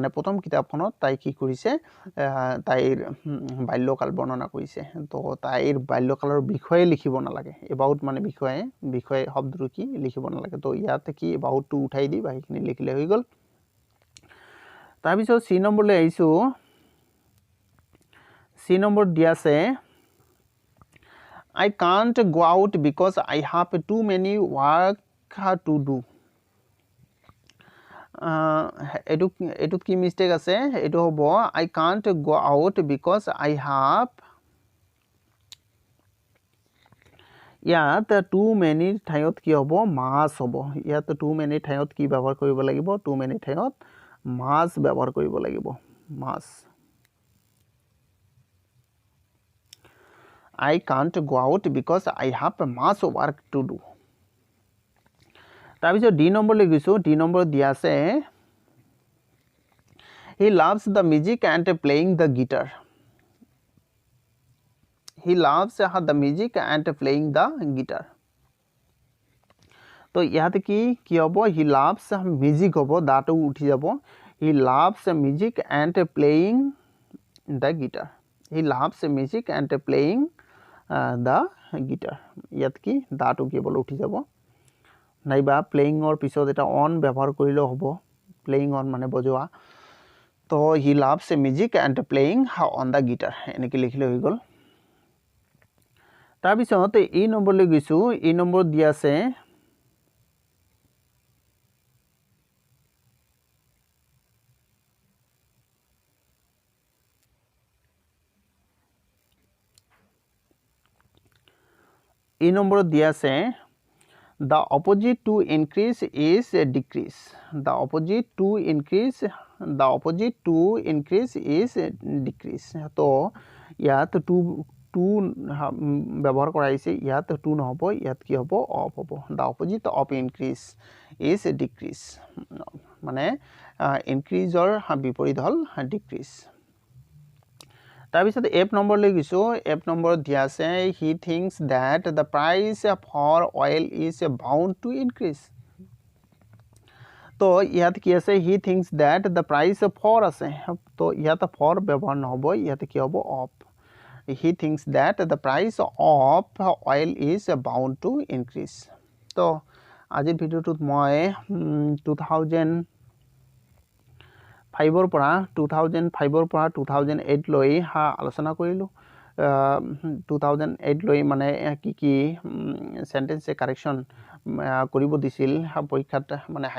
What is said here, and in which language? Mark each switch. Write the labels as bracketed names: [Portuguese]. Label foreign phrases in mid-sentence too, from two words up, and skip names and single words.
[Assamese] প্ৰথম কিতাপখনত তাই কি কৰিছে তাইৰ বাল্যকাল বৰ্ণনা কৰিছে তো তাইৰ বাল্যকালৰ বিষয়ে লিখিব নালাগে এবাউট মানে বিষয়ে শব্দটো কি লিখিব নালাগে তো ইয়াতে কি এবাউটটো উঠাই দি বাকিখিনি লিখিলে হৈ গ'ল তাৰপিছত সি নম্বৰলৈ আহিছোঁ সি নম্বৰ দিয়া আছে [English] I can't go out because I have too many work to do. [Assamese] এটুত কি মিষ্টেক আছে এটো হ'ব [English] I can't go out because I have ইয়াত too many [Assamese] ঠাইত কি হ'ব must হ'ব ইয়াত [English] too many [Assamese] ঠাইত কি ব্যৱহাৰ কৰিব লাগিব [English] too many [Assamese] ঠাইত must ব্যৱহাৰ কৰিব লাগিব [English] must I can't go out because I have much work to do. [Assamese] তাৰপিছত ডি নম্বৰ লৈ গৈছোঁ ডি নম্বৰ দিয়া আছে [English] he loves the music and playing the guitar. He loves the music and playing the guitar. [Assamese] তো ইয়াতে কি হ'ব [English] he loves music [Assamese] হ'ব দাটো উঠি যাব [English] he loves music and playing the guitar. He loves music and playing the guitar. [Assamese] ইয়াত কি দাটো কেৱল উঠি যাব নাইবা প্লেয়িঙৰ পিছত এটা অন ব্যৱহাৰ কৰিলেও হ'ব [English] playing on [Assamese] মানে বজোৱা তো [English] he loves music and playing on the guitar [Assamese] এনেকৈ লিখিলে হৈ গ'ল তাৰপিছত এই নম্বৰলৈ গৈছোঁ এই নম্বৰ দিয়া আছে এই নম্বৰত দিয়া আছে [English] the opposite to increase is decrease the opposite to increase is decrease [Assamese] তো ইয়াত টু ব্যৱহাৰ কৰা হৈছে ইয়াত টু নহ'ব ইয়াত কি হ'ব অফ হ'ব [English] the opposite of increase is decrease [Assamese] মানে ইনক্ৰিজৰ বিপৰীত হ'ল ডিক্ৰিজ তাৰপিছত এফ নম্বৰ লৈ গৈছোঁ এফ নম্বৰত দিয়া আছে [English] he thinks that the price for oil is bound to increase [Assamese] তো ইয়াত কি আছে [English] he thinks that the price for [Assamese] আছে তো ইয়াত for ব্যৱহাৰ নহ'ব ইয়াত কি হ'ব অফ [English] he thinks that the price of oil is bound to increase [Assamese] তো আজিৰ ভিডিঅ'টোত মই 2005 পৰা 2008 লৈ আলোচনা কৰিলোঁ 2008 লৈ মানে কি [English] sentence correction [Assamese] কৰিব দিছিল পৰীক্ষাত মানে হাই